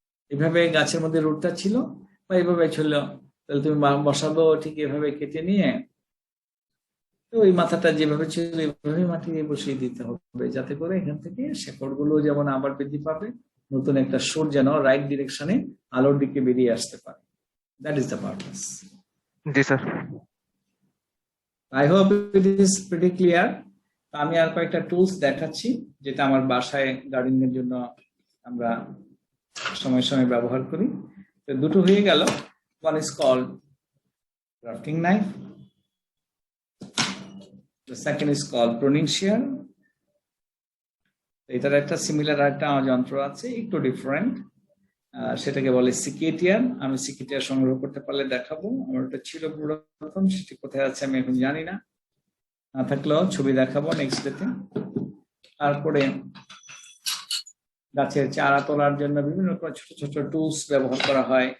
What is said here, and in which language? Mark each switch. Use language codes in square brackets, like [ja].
[bn] এভাবে গাছের মধ্যে রুটটা ছিল বা এইভাবে ছিল, তাহলে তুমি বসাবো ঠিক এভাবে কেটে নিয়ে, তো ওই মাথাটা যেভাবে ছিল এইভাবে মাটি দিয়ে বসিয়ে দিতে হবে, যাতে করে এখান থেকে শেকড় গুলো যেমন আবার বৃদ্ধি পাবে, নতুন একটা শুট যেন রাইট ডিরেকশনে আলোর দিকে বেরিয়ে আসতে পারে। [en] That is the purpose. [bn] G sir. [en] I hope it is pretty clear. [bn] আমি আর কয়েকটা টুলস দেখাচ্ছি যেটা আমার বাসায় গার্ডেনিং এর জন্য আমরা সময় সময় ব্যবহার করি। তো দুটো হয়ে গেল। [en] One is called grafting knife. The second is called pruning shear. [bn] এটার একটা সিমিলার একটা যন্ত্র আছে, একটু ডিফারেন্ট, সেটাকে বলে সিকেটিয়ার। আমি সিকেটিয়ার সংগ্রহ করতে পারলে দেখাবো। আমার ওটা ছিল পুরাতন, সেটি কোথায় আছে আমি এখন জানি না, না থাকলেও ছবি দেখাবো নেক্সট ডেতে। তারপরে গাছের চারা তোলার জন্য বিভিন্ন ছোট ছোট টুলস ব্যবহার করা হয়।